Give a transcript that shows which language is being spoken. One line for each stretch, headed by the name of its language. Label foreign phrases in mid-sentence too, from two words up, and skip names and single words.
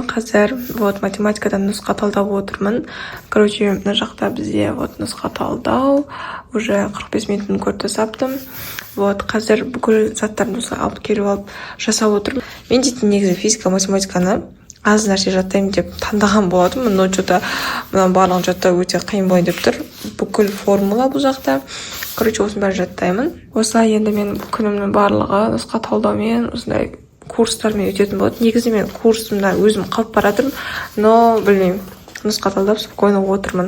Kazakh: Қазір вот математикадан нұсқа талдап отырмын. Короче, мына жақта бізде вот нұсқа талдау. Уже 45 минутын көрді саптым. Вот қазір бүкіл заттарды осылай алып келіп алып жасап отырмын. Мен дейтін негізі физика, математиканы аз нәрсе жаттаймын деп таңдаған болатынмын,
Russian: но что-то
Kazakh: мына барлығын жаттау өте қиын болайын деп тұр. Бүкіл формула бұл жақта. Короче, осыны бәрін жаттаймын. Осылай енді мен күнімнің барлығы нұсқа талдаумен, осындай курстармен өтетін болады. Негізі мен курсымда өзім қалып баратырмын, но білмеймін, нұсқа талдап спокойно отырмын.